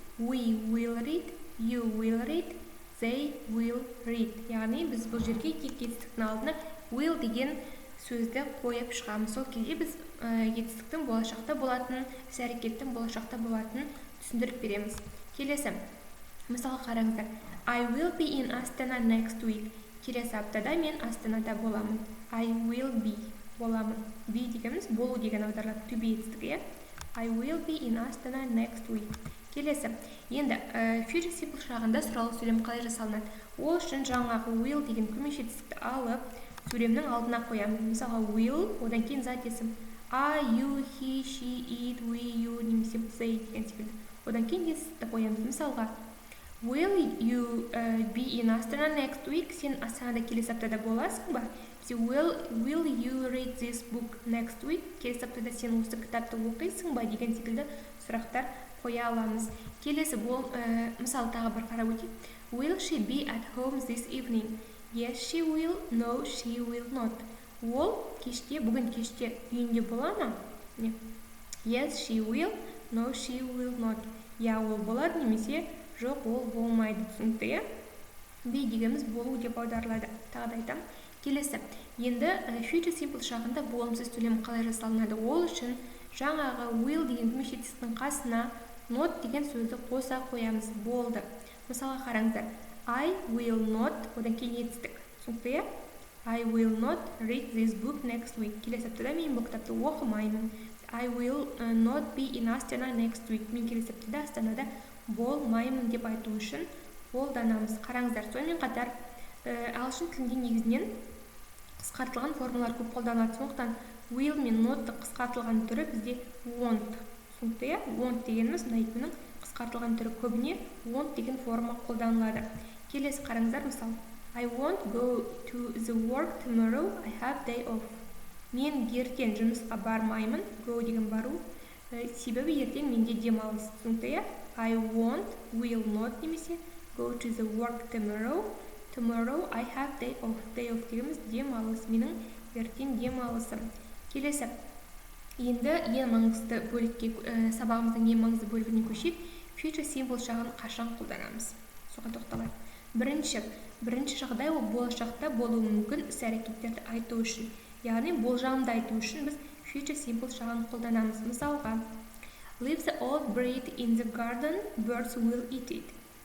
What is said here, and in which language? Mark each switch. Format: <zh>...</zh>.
<en>We will read. You will read. They will read.</en> <kk>Яғни біз бұл жерге етістіктің алдына will деген сөзді қойып шығамыз. Сол кезде біз етістіктің болашақта болатынын, іс-әрекеттің болашақта болатынын түсіндіріп береміз. Келесі. Мысалы қараңыздар.</kk> <en>I will be in Astana next week.</en> <kk>Келесі аптада мен Астанада боламын.</kk> <en>I will be</en> <kk>боламын. Be дегеніміз болу деген аударылады.</kk> <en>To be</en> <kk>етістігі.</kk> <en>I will be in Astana next week.</en> <kk>Келесі. Енді future simple шағында сұралы сөйлем қалай жасалынады? Ол үшін жаңағы will деген көмекші етістікті алып, сөйлемнің алдына қоямыз. Мысалға will, одан кейін зат есім.</kk> <en>I, you, he, she, it, we, you,</en> <kk>немесе</kk> <en>they</en> <kk>деген секілді. Одан кейін етістікті қоямыз. Мысалға,</kk> <en>will you be in Astana next week?</en> <kk>Сен Астанада келесі аптада боласың ба?</kk> <en>Will you read this book next week?</en> <kk>Келесі аптада сен осы кітапты оқисың ба? Деген секілді сұрақтар қоя аламыз. Келесі мысал тағы бір қарап өтейік.</kk> <en>Will she be at home this evening? Yes, she will. No, she will not.</en> <kk>Ол бүгін кеште үйінде бола ма?</kk> <en>Yes, she will. No, she will not.</en> <kk>Я, ол болады, немесе жоқ, ол болмайды. Түсінікті, be дегеніміз болу деп аударылады. Тағы да айтам. Келесі. Енді future simple шағында болымсыз сөйлем қалай жасалынады? Ол үшін жаңағы will деген көмекші етістіктің қасына not деген сөзді қоса қоямыз. Болды. Мысалға қараңыздар.</kk> <en>I will not,</en> <kk>одан кейін етістік. Түсінікті?</kk> <en>I will not read this book next week.</en> <kk>Келесі аптада мен бұл кітапты оқымаймын.</kk> <en>I will not be in Astana next week.</en> <kk>Мен келесі аптада Астанада болмаймын деп айту үшін қолданамыз. Қараңыздар, сонымен қатар ағылшын тілінде негізінен қысқартылған формалар көп қолданылады. Сондықтан will мен not қысқартылған түрі бізде won't. Түсінікті? Won't дегеніміз мынау қысқартылған түрі көбіне won't деген форма қолданылады. Келесі қараңыздар, мысалы</kk> <en>I won't go to the work tomorrow. I have day off.</en> <kk>Мен ертең жұмысқа бармаймын. Go деген бару. Себебі ертең менде демалыс. Түсінікті?</kk> <en>I won't, will not</en> <kk>немесе</kk> <en>go to the work tomorrow. Tomorrow I have day off.</en> <kk>Day off дегеніміз демалыс. Менің ертең демалысым. Келесі. Енді ең маңызды бөлікке, сабағымыздың ең маңызды бөлігіне көшейік. Future simple шағын қашан қолданамыз? Соған тоқталайық. Бірінші жағдай ол болашақта болуы мүмкін іс-әрекеттерді айту үшін. Яғни болжамды айту үшін біз future simple шағын қолданамыз. Мысалға,</kk> <en>leave the old bread in the garden, birds will eat it.</en>